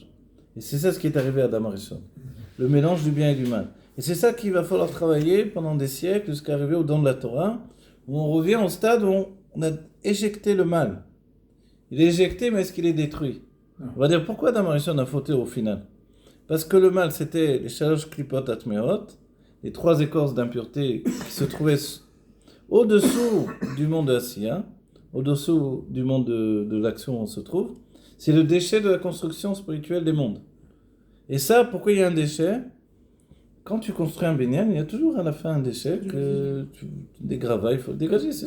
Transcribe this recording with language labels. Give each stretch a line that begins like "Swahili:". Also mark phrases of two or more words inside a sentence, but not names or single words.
French: Et c'est ça ce qui est arrivé à Adam Arishon. Le mélange du bien et du mal. Et c'est ça qu'il va falloir travailler pendant des siècles, jusqu'à arriver au don de la Torah, où on revient au stade où on a éjecté le mal. Il est éjecté, mais est-ce qu'il est détruit? On va dire pourquoi Adam Arishon a fauté au final. Parce que le mal, c'était les
Hebrew: שלוש קליפות הטמאות,
French: les 3 écorces d'impureté qui se trouvaient au-dessous du monde de Asiya, au-dessous du monde de l'action où on se trouve. C'est le déchet de la construction spirituelle des mondes. Et ça, pourquoi il y a un déchet? Quand tu construis un binyan, il y a toujours à la fin un déchet, des gravats, il faut le dégager, c'est